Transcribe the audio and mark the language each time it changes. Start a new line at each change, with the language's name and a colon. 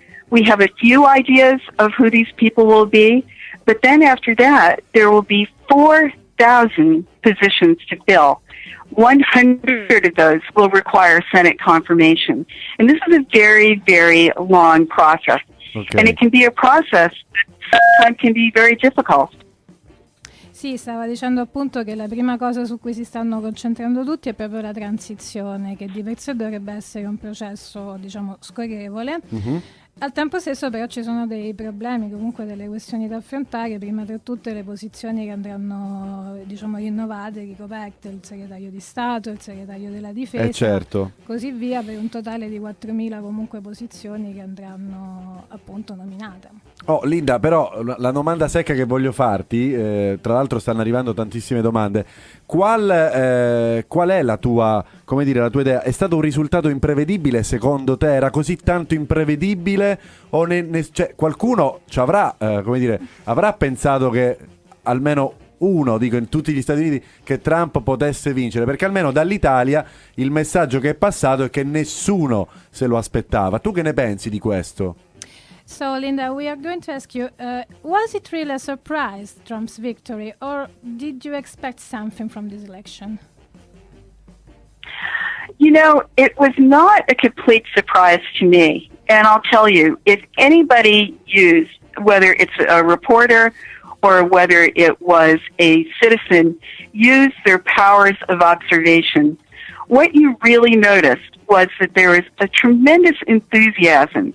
English: We have a few ideas of who these people will be, but then after that, there will be 4,000 positions to fill. 100 of those will require Senate confirmation. And this is a very, very long process. Okay. And it can be a process that sometimes can be very difficult.
Italian: Sì, stava dicendo appunto che la prima cosa su cui si stanno concentrando tutti è proprio la transizione, che di per sé dovrebbe essere un processo, scorrevole. Mm-hmm. Al tempo stesso però ci sono dei problemi, comunque delle questioni da affrontare, prima tra tutte le posizioni che andranno rinnovate, ricoperte, il segretario di Stato, il segretario della Difesa, certo. Così via, per un totale di 4.000 comunque posizioni che andranno appunto nominate. Oh Linda, però la domanda secca che voglio farti, tra l'altro stanno arrivando tantissime domande, qual è la tua idea? È stato un risultato imprevedibile secondo te? Era così tanto imprevedibile? O qualcuno ci avrà avrà pensato che almeno uno, in tutti gli Stati Uniti, che Trump potesse vincere? Perché almeno dall'Italia il messaggio che è passato è che nessuno se lo aspettava. Tu che ne pensi di questo?
English: So, Linda, we are going to ask you, was it really a surprise, Trump's victory, or did you expect something from this election? It was not a complete surprise to me. And I'll tell you, if anybody used, whether it's a reporter or whether it was a citizen, used their powers of observation, what you really noticed was that there was a tremendous enthusiasm.